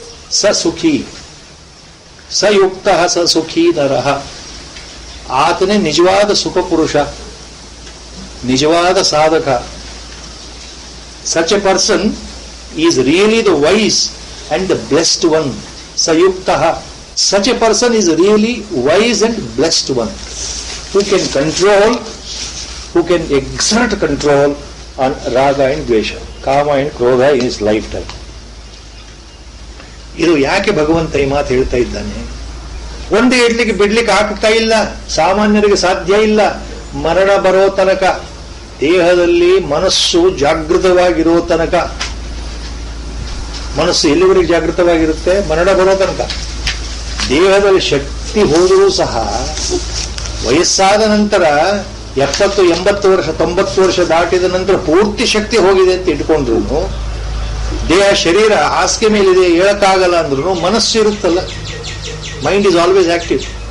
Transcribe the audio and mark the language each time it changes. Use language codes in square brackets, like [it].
[sa] ಸ ಸುಖಿ, ಸ ಯುಕ್ತ ಸ ಸುಖಿ ನರಹ. [kn] ಆತನೇ ನಿಜವಾದ ಸುಖ ಪುರುಷ, ನಿಜವಾದ ಸಾಧಕ. [en] Such a person is really the wise and the blessed one. [sa] ಸ ಯುಕ್ತ, [en] such a person is really wise and blessed one, who can control, who can exert control on raga and dvesha, kama and krodha in his lifetime. [kn] ಇದು ಯಾಕೆ ಭಗವಂತ ಈ ಮಾತು ಹೇಳ್ತಾ ಇದ್ದಾನೆ? ಒಂದೇ ಇಡ್ಲಿಕ್ಕೆ ಬಿಡ್ಲಿಕ್ಕೆ ಆಗ್ತಾ ಇಲ್ಲ, ಸಾಮಾನ್ಯರಿಗೆ ಸಾಧ್ಯ ಇಲ್ಲ. ಮರಣ ಬರೋ ತನಕ, ದೇಹದಲ್ಲಿ ಮನಸ್ಸು ಜಾಗೃತವಾಗಿರೋ ತನಕ. ಮನಸ್ಸು ಎಲ್ಲಿವರೆಗೆ ಜಾಗೃತವಾಗಿರುತ್ತೆ? ಮರಣ ಬರೋ ತನಕ. ದೇಹದಲ್ಲಿ ಶಕ್ತಿ ಹೋದರೂ ಸಹ ವಯಸ್ಸಾದ ನಂತರ 70, 80 ವರ್ಷ, 90 ವರ್ಷ ದಾಟಿದ ನಂತರ ಪೂರ್ತಿ ಶಕ್ತಿ ಹೋಗಿದೆ ಅಂತ ಇಟ್ಕೊಂಡ್ರು, ದೇಹ ಶರೀರ ಹಾಸಿಗೆ ಮೇಲಿದೆ ಹೇಳಕ್ಕಾಗಲ್ಲ ಅಂದ್ರೂ ಮನಸ್ಸು ಇರುತ್ತಲ್ಲ, [en] Mind is always active.